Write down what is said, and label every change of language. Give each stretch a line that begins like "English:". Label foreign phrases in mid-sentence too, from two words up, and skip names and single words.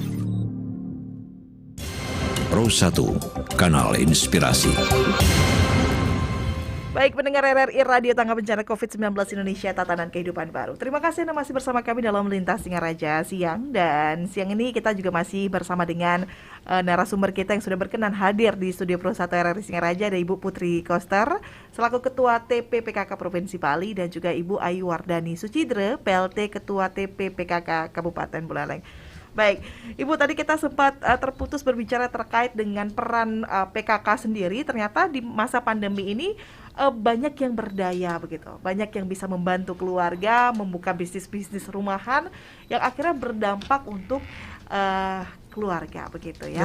Indonesian: Pro 1, kanal inspirasi. Baik, pendengar RRI Radio Tangga Bencana COVID-19 Indonesia, Tatanan Kehidupan Baru. Terima kasih Anda masih bersama kami dalam Lintas Singaraja siang. Dan siang ini kita juga masih bersama dengan narasumber kita yang sudah berkenan hadir di studio Pro 1 RRI Singaraja. Ada Ibu Putri Koster selaku Ketua TP PKK Provinsi Bali, dan juga Ibu Ayu Wardani Sucidre, PLT Ketua TP PKK Kabupaten Buleleng. Baik, Ibu, tadi kita sempat terputus berbicara terkait dengan peran PKK sendiri. Ternyata di masa pandemi ini banyak yang berdaya begitu, banyak yang bisa membantu keluarga, membuka bisnis-bisnis rumahan yang akhirnya berdampak untuk keluarga begitu ya.